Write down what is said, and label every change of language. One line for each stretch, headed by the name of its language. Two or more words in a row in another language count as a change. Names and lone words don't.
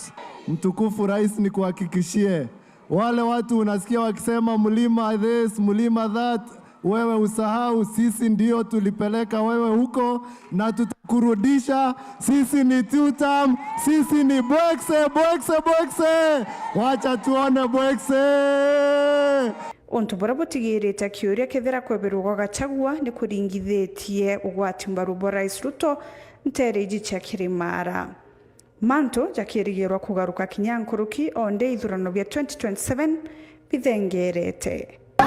Swahili: Mtukufu Rais, ni kuhakikishie wale watu unasikia wakisema mlima this, mlima that, wewe usahau, sisi ndio tulipeleka wewe huko na tutakurudisha. Sisi ni 2 term, sisi ni Bwekse. Wacha tuone Bwekse.
Meru: Untu burabutigirite kiuria kethira kweberwa Gachagua ni kuringithitie ugwati mbaru Rais Ruto ntereji cha Kirimara. Manto jakirigirwa kugaruka kinyankuruki onde ithurano bya 2027 bithengerete.